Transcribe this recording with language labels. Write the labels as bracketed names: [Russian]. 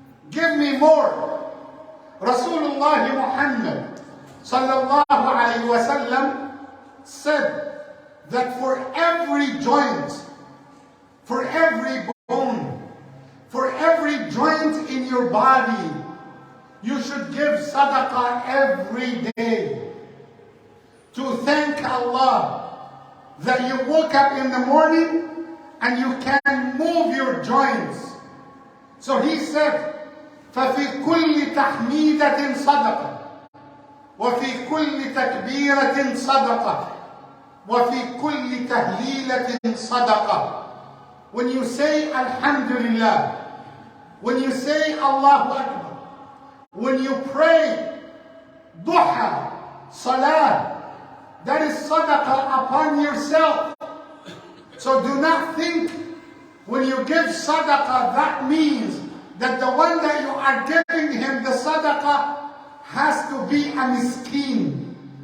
[English] Give me more. Rasulullah Muhammad sallallahu alayhi wa sallam said that for every joint, for every bone, for every joint in your body, should give sadaqah every day to thank Allah that you woke up in the morning and you can move your joints. [Arabic] So he said, فَفِي كُلِّ تَحْمِيدَةٍ صَدَقَةٍ وَفِي كُلِّ تَكْبِيرَةٍ صَدَقَةٍ وَفِي كُلِّ تَهْلِيلَةٍ صَدَقَةٍ. [English] When you say Alhamdulillah, when you say Allahu Akbar, when you pray duha, salah, that is sadaqah upon yourself. So do not think when you give sadaqah, that means that the one that you are giving him the sadaqah has to be a miskin.